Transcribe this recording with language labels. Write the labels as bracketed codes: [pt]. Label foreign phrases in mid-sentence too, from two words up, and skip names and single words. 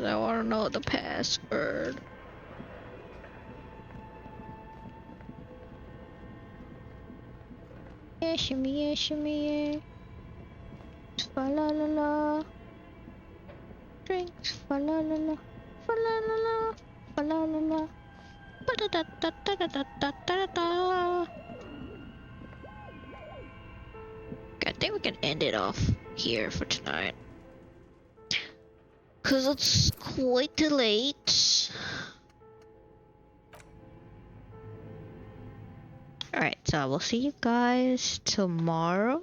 [en] I want to know the password. Yeah, shimmy, yeah, shimmy, yeah. Fa la la la. Drinks, fa la la la. Fa la la la. Fa la la la. Ba da da da da da da da da da. I think we can end it off here for tonight. Cause it's quite late. Alright, so I will see you guys tomorrow.